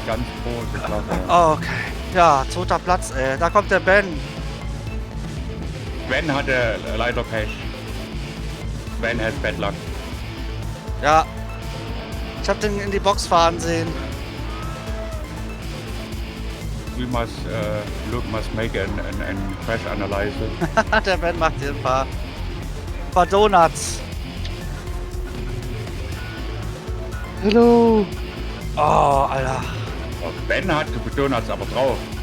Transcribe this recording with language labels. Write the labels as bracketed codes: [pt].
[de] Ganz große Klasse. Okay. Ja, zweiter Platz, ey. Da kommt der Ben. Ben hatte leider Pech. [en] Ben has bad luck. [de] Ja. Ich hab den in die Box fahren sehen. [en] We must, Luke must make an crash analysis. [de] Der Ben macht hier ein paar Donuts. Hallo. Oh, Alter. Ben hat Donuts aber drauf.